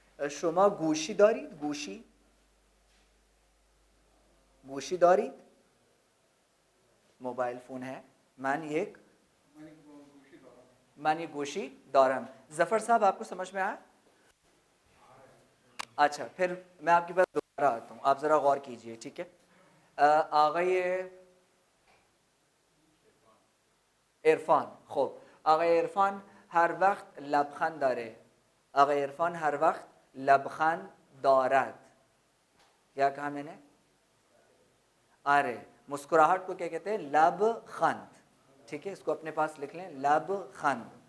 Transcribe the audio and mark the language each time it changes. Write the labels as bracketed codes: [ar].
[fa] شما گوشی دارید؟ گوشی دارید؟ [ur] Mobile phone ہے. [fa] من یک گوشی دارم. [ur] ظفر صاحب آپ کو سمجھ میں آیا؟ اچھا پھر میں آپ کی بات دوبارہ آتا ہوں، آپ ذرا غور کیجئے. ٹھیک ہے. آقای عرفان. خوب. [fa] آقای عرفان هر وقت لبخند داره. آقای عرفان هر وقت لبخند دارد. [ur] کیا کہا میں نے؟ آرے مسکراہٹ کو کیا کہتے ہیں؟ لب خند. ٹھیک ہے، اس کو اپنے پاس لکھ لیں، لب خند.